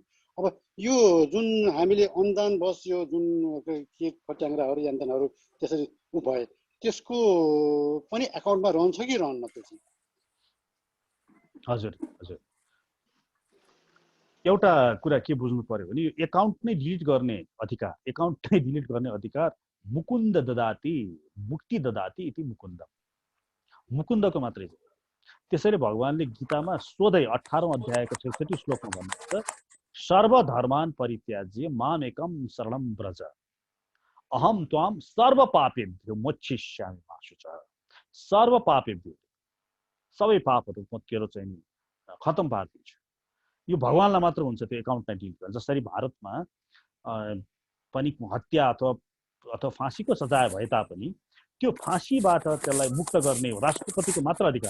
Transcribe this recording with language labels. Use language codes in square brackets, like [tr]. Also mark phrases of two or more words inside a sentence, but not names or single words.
[ne] अब यो जुन हामीले अन्जानवश यो जुन के फट्याङ्ग्राहरू यान्तनहरू त्यसरी भए त्यसको पनि एकाउन्टमा रहन्छ कि रहन्न? त्यो चाहिँ हजुर हजुर, एउटा कुरा के बुझ्नु पर्यो भने यो एकाउन्ट नै डिलिट गर्ने अधिकार, एकाउन्ट नै डिलिट गर्ने अधिकार [sa] मुकुन्द ददाति मुक्ति ददाति इति मुकुन्द, [ne] मुकुन्दको मात्रै हो। त्यसैले भगवानले गीतामा सोधै 18औं अध्यायको 66 श्लोकमा भन्नुहुन्छ, [sa] सर्वधर्मान परित्याज्य माम एकम शरणम व्रज अहम त्वाम सर्व पापेभ्यो मोक्षयिष्यामि मा शुचः। सर्व पापेभ्यो, [ne] सबै पापहरू म तेरो चाहिँ खतम पारिदिन्छु। यो भगवानलाई मात्र हुन्छ त्यो एकाउन्ट नै डिलिट गर्न। जसरी भारतमा पनि हत्या अथवा फाँसीको सजाय भए तापनि त्यो फाँसीबाट त्यसलाई मुक्त गर्ने राष्ट्रपतिको मात्र अधिकार।